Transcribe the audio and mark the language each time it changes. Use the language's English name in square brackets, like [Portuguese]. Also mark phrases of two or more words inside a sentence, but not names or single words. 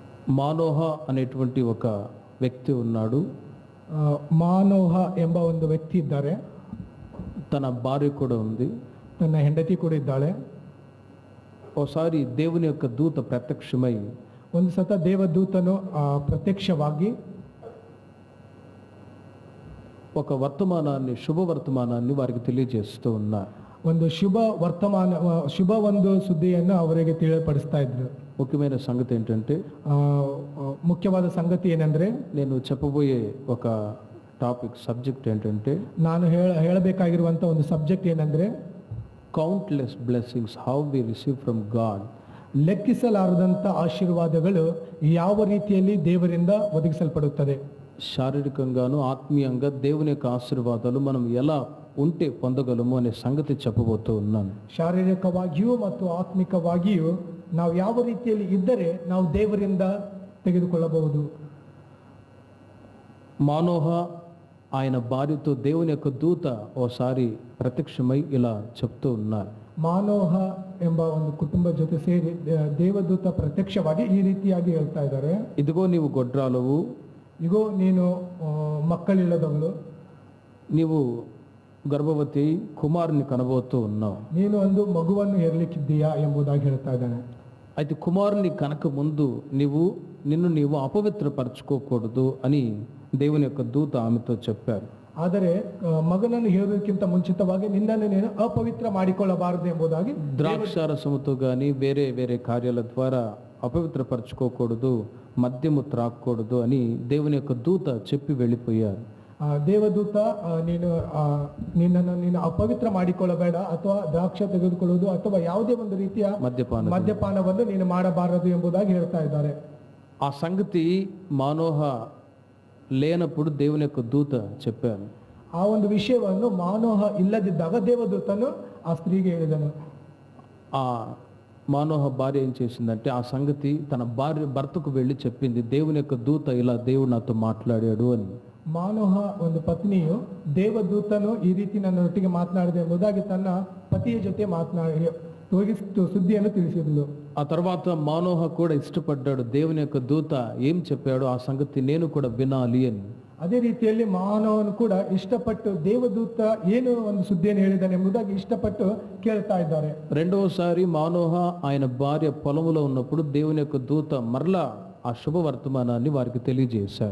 [Telugu] మానోహ అనేటువంటి ఒక వ్యక్తి ఉన్నాడు. [Kannada] ಮಾನೋಹ ಎಂಬ ಒಂದು ವ್ಯಕ್ತಿ ಇದ್ದಾರೆ. [Telugu] తన భార్య కూడా ఉంది. [Kannada] ತನ್ನ ಹೆಂಡತಿ ಕೂಡ ಇದ್ದಾಳೆ. [Telugu] ఓసారి దేవుని యొక్క దూత ప్రత్యక్షమై [Kannada] ಒಂದು ಸತ ದೇವದೂತನು ಪ್ರತ್ಯಕ್ಷವಾಗಿ [Telugu] ఒక వర్తమానాన్ని, శుభవర్తమానాన్ని వారికి తెలియజేస్తూ ఉన్నారు. [Kannada] ಒಂದು ಶುಭ ಒಂದು ಸುದ್ದಿಯನ್ನು ಅವರಿಗೆ ತಿಳಿಯಪಡಿಸ್ತಾ ಇದ್ರು. [Telugu] ముఖ్యమైన సంగతి ఏంటంటే, [Kannada] ಮುಖ್ಯವಾದ ಸಂಗತಿ ಏನಂದ್ರೆ, [Telugu] నేను చెప్పబోయే ఒక సబ్జెక్ట్ ఏంటంటే, [Kannada] ನಾನು ಹೇಳಬೇಕಾಗಿರುವಂಥ ಒಂದು ಸಬ್ಜೆಕ್ಟ್ ಏನಂದ್ರೆ, [English] countless blessings how we receive from God. [Kannada] ಲೆಕ್ಕಿಸಲಾರದಂಥ ಆಶೀರ್ವಾದಗಳು ಯಾವ ರೀತಿಯಲ್ಲಿ ದೇವರಿಂದ ಒದಗಿಸಲ್ಪಡುತ್ತದೆ. [Telugu] శారీరకంగాను ఆత్మీయంగా దేవుని యొక్క ఆశీర్వాదాలు మనం ఎలా ఉంటే పొందగలము అనే సంగతి చెప్పబోతూ ఉన్నాను. [Kannada] ಶಾರೀರಿಕವಾಗಿಯೂ ಮತ್ತು ಆತ್ಮಿಕವಾಗಿಯೂ ನಾವು ಯಾವ ರೀತಿಯಲ್ಲಿ ಇದ್ದರೆ ನಾವು ದೇವರಿಂದ ತೆಗೆದುಕೊಳ್ಳಬಹುದು. [Telugu] మానోహ ఆయన భార్యతో దేవుని యొక్క దూత ఓసారి ప్రత్యక్షమై ఇలా చెప్తూ ఉన్నారు. [Kannada] ಮಾನೋಹ ಎಂಬ ಒಂದು ಕುಟುಂಬ ಜೊತೆ ಸೇರಿ ದೇವದೂತ ಪ್ರತ್ಯಕ್ಷವಾಗಿ ಈ ರೀತಿಯಾಗಿ ಹೇಳ್ತಾ ಇದ್ದಾರೆ. [Telugu] ఇదిగో నీవు గొడ్రాలవు, [Kannada] ಇಗೋ ನೀನು ಮಕ್ಕಳಿಲ್ಲದವಳು, [Telugu] నీవు గర్భవతి, కుమారుని కనబోతూ ఉన్నావు, [Kannada] ನೀನು ಒಂದು ಮಗುವನ್ನು ಹೆರ್ಲಿಕ್ಕಿದ್ದೀಯಾ ಎಂಬುದಾಗಿ ಹೇಳ್ತಾ ಇದ್ದಾನೆ. [Telugu] అయితే కుమారుని కనక ముందు నిన్ను అపవిత్రపరచుకోకూడదు అని దేవుని యొక్క దూత ఆమెతో చెప్పారు. [Kannada] ಆದರೆ ಮಗನನ್ನು ಹೇರುವುದಕ್ಕಿಂತ ಮುಂಚಿತವಾಗಿ ನಿನ್ನನ್ನು ನೀನು ಅಪವಿತ್ರ ಮಾಡಿಕೊಳ್ಳಬಾರದು ಎಂಬುದಾಗಿ, [Telugu] ద్రాక్షారసముతో కానీ వేరే వేరే కార్యాల ద్వారా అపవిత్రపరచుకోకూడదు, మద్యము త్రాగకూడదు అని దేవుని యొక్క దూత చెప్పి వెళ్ళిపోయారు. [Kannada] ದೇವದೂತ ನಿನ್ನನ್ನು ನೀನು ಅಪವಿತ್ರ ಮಾಡಿಕೊಳ್ಳಬೇಡ, ಅಥವಾ ದ್ರಾಕ್ಷ ತೆಗೆದುಕೊಳ್ಳುವುದು ಅಥವಾ ಯಾವುದೇ ಒಂದು ರೀತಿಯ ಮದ್ಯಪಾನವನ್ನು ನೀನು ಮಾಡಬಾರದು ಎಂಬುದಾಗಿ ಹೇಳ್ತಾ ಇದ್ದಾರೆ. [Telugu] ఆ సంగతి మానోహ లేనప్పుడు దేవుని యొక్క దూత చెప్పారు. [Kannada] ಆ ಒಂದು ವಿಷಯವನ್ನು ಮಾನೋಹ ಇಲ್ಲದಿದ್ದಾಗ ದೇವದೂತನು ಆ ಸ್ತ್ರೀಗೆ ಹೇಳಿದನು. [Telugu] ఆ మానోహ భార్య ఏం చేసిందంటే, ఆ సంగతి తన భర్తకు వెళ్ళి చెప్పింది, దేవుని యొక్క దూత ఇలా దేవుడు నాతో మాట్లాడాడు అని. [Kannada] ಮಾನೋಹ ಒಂದು ಪತ್ನಿಯು ದೇವದೂತನು ಈ ರೀತಿ ನನ್ನೊಟ್ಟಿಗೆ ಮಾತನಾಡಿದೆ ಎಂಬುದಾಗಿ ತನ್ನ ಪತಿಯ ಜೊತೆ ಸುದ್ದಿಯನ್ನು ತಿಳಿಸಿದಳು. [Telugu] ఆ తర్వాత మానోహ కూడా ఇష్టపడ్డాడు, దేవుని యొక్క దూత ఏం చెప్పాడు ఆ సంగతి నేను కూడా వినాలి అని. [Kannada] ಅದೇ ರೀತಿಯಲ್ಲಿ ಮಾನವನು ಕೂಡ ಇಷ್ಟಪಟ್ಟು ದೇವದೂತ ಏನು ಒಂದು ಸುದ್ದಿಯನ್ನು ಹೇಳಿದ್ದಾನೆ ಎಂಬುದಾಗಿ ಇಷ್ಟಪಟ್ಟು ಕೇಳ್ತಾ ಇದ್ದಾರೆ. [Telugu] రెండవసారి మానోహ ఆయన భార్య పొలములో ఉన్నప్పుడు దేవుని యొక్క దూత మరలా ఆ శుభ వర్తమానాన్ని వారికి తెలియజేశారు.